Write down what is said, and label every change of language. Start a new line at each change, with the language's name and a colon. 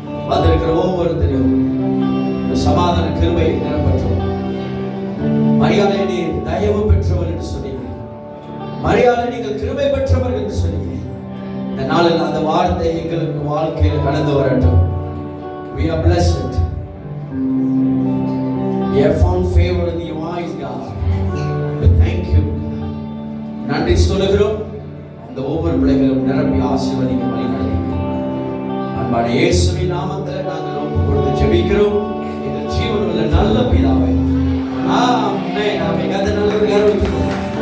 Tamil: வந்திருக்கிற ஒவ்வொருத்தரையும் சமாதான கிருபை நிரப்பற்றும். மரியாதை நீர் தயவு பெற்றவர் என்று சொன்னீங்க. மரியாதை நீங்கள் கிருபை பெற்றவர் என்று சொன்னீங்க. இந்த நாளில் அந்த வார்த்தை எங்களுக்கு வாழ்க்கையில் கடந்து வரட்டும்.
English: We are blessed. We have found favor in your eyes, God. We thank you.
Tamil: நன்றி சொல்லுகிறோம். அந்த ஒவ்வொரு பிள்ளைகளும் நிரப்பி ஆசீர்வதிங்க, வழி நடத்துங்க. அன்பான இயேசுவின் நாமத்தில் நாங்கள் ஒப்பு கொடுத்து ஜெபிக்கிறோம். எங்கள் ஜீவனுள்ள நல்ல பிதாவே, ஆமென். ஆமென். கர்த்தர் நல்லவர், கருவிக்கிறோம்.